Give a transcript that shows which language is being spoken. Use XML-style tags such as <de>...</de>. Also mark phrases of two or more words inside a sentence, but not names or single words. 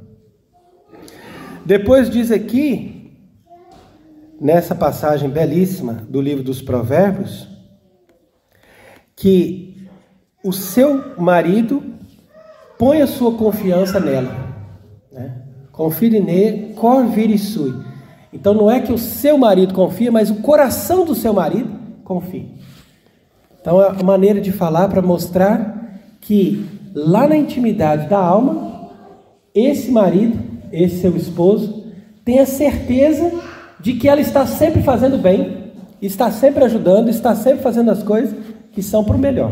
<pt>Depois diz aqui, nessa passagem belíssima do livro dos Provérbios, que o seu marido põe a sua confiança nela, né? Confie nele,</pt> <la>cor viri sui.</la> <pt>Então não é que o seu marido confia, mas o coração do seu marido confia. Então é uma maneira de falar para mostrar que lá na intimidade da alma, esse marido, esse seu esposo, tem a certeza de que ela está sempre fazendo bem, está sempre ajudando, está sempre fazendo as coisas que são para o melhor.</pt>